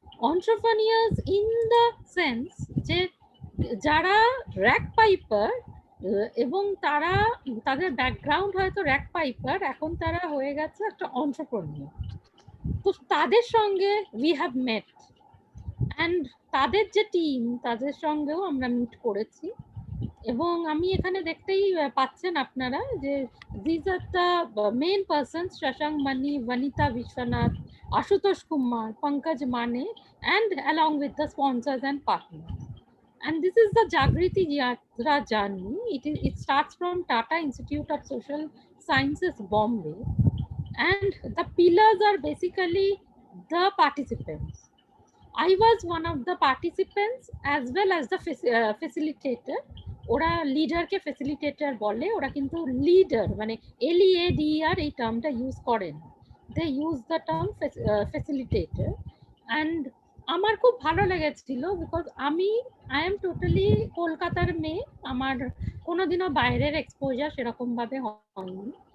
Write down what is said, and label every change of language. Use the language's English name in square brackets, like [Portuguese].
[English] entrepreneurs in the sense [Bangla] যে যারা rack piper এবং তারা তাদের ব্যাকগ্রাউন্ড হয়তো র্যাক পাইপার, এখন তারা হয়ে গেছে একটা entrepreneur। তো তাদের সঙ্গে [English] we have met and [Bangla] তাদের যে টিম তাদের সঙ্গেও আমরা মিট করেছি। এবং আমি এখানে দেখতেই পাচ্ছেন আপনারা যে [English] these are the main persons: Shashank Mani, Vanita Vishwanath, Ashutosh Kumar, Pankaj Mane, and along with the sponsors and partners. And this is the Jagriti Yatra journey. It starts from Tata Institute of Social Sciences, Bombay, and the pillars are basically the participants. I was one of the participants as well as the facilitator. [Bangla] ওরা লিডারকে facilitator বলে, ওরা কিন্তু leader মানে LEADER এই টার্মটা use করেন, [English] They use the term facilitator. [Bangla] And আমার খুব ভালো লেগেছিল [English] because I am totally [Bangla] কলকাতার মেয়ে, আমার কোনোদিনও বাইরের এক্সপোজার সেরকমভাবে হয়নি।